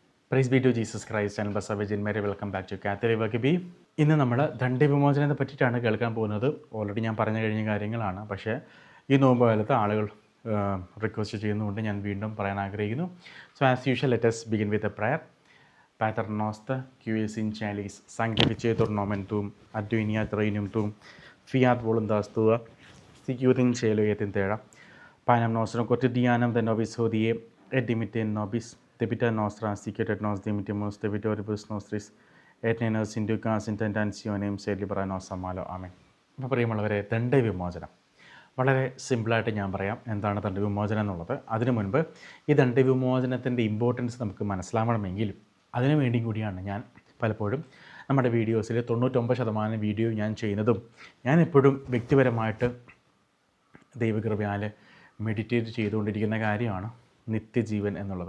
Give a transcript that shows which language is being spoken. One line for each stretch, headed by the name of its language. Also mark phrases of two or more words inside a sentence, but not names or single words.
English: Praise be to Jesus Christ and Blessed Virgin Mary. Welcome back to Catholic Vakabi.
Malayalam: ഇന്ന് നമ്മൾ ദണ്ഡവിമോചനത്തെ പറ്റിയിട്ടാണ് കേൾക്കാൻ പോകുന്നത്. ഓൾറെഡി ഞാൻ പറഞ്ഞു കഴിഞ്ഞ കാര്യങ്ങളാണ്, പക്ഷേ ഈ നോമ്പ് കാലത്ത് ആളുകൾ റിക്വസ്റ്റ് ചെയ്യുന്നതുകൊണ്ട് ഞാൻ വീണ്ടും പറയാൻ ആഗ്രഹിക്കുന്നു.
English: So as usual let us begin with a prayer.
Latin: Pater noster, qui es in caelis, sanctificetur nomen tuum, adveniat regnum tuum, fiat voluntas tua, sicut in cielo et in terra. Panem nostrum quotidianum de nobis hodie, et dimitte nobis debita nostra, sicut et nos dimittimus debitoribus nostris, et ne nos inducas in tentationem, sed libera nos a malo.
Malayalam: ആമേൻ. അപ്പോൾ പ്രിയമുള്ളവരെ, ദണ്ഡവിമോചനം വളരെ സിമ്പിളായിട്ട് ഞാൻ പറയാം എന്താണ് ദണ്ഡവിമോചനം എന്നുള്ളത്. അതിനു മുൻപ് ഈ ദണ്ഡവിമോചനത്തിൻ്റെ ഇമ്പോർട്ടൻസ് നമുക്ക് മനസ്സിലാവണമെങ്കിലും അതിനു വേണ്ടി കൂടിയാണ് ഞാൻ പലപ്പോഴും നമ്മുടെ വീഡിയോസിൽ 99% വീഡിയോ ഞാൻ ചെയ്യുന്നതും ഞാൻ എപ്പോഴും വ്യക്തിപരമായിട്ട് ദൈവകൃപയാൽ മെഡിറ്റേറ്റ് ചെയ്തുകൊണ്ടിരിക്കുന്ന കാര്യമാണ് നിത്യജീവൻ എന്നുള്ളത്.